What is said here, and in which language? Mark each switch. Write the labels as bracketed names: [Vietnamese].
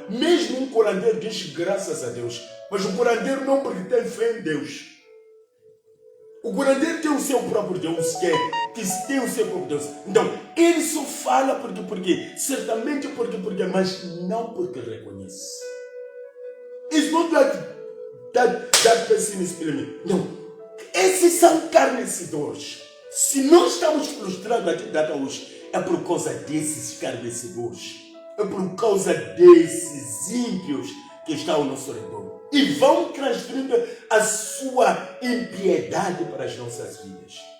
[Portuguese] Mesmo um curandeiro diz graças a Deus, mas o curandeiro não, porque tem fé em Deus. O curandeiro tem o seu próprio Deus, que tem o seu próprio Deus. Então, ele só fala porque certamente porque, mas não porque reconhece. [English] It's not like that person is believing. [Portuguese] Não. Esses são escarnecedores. Se nós estamos frustrados aqui data hoje, é por causa desses escarnecedores. É por causa desses ímpios que estão ao nosso redor. E vão transferindo a sua impiedade para as nossas vidas.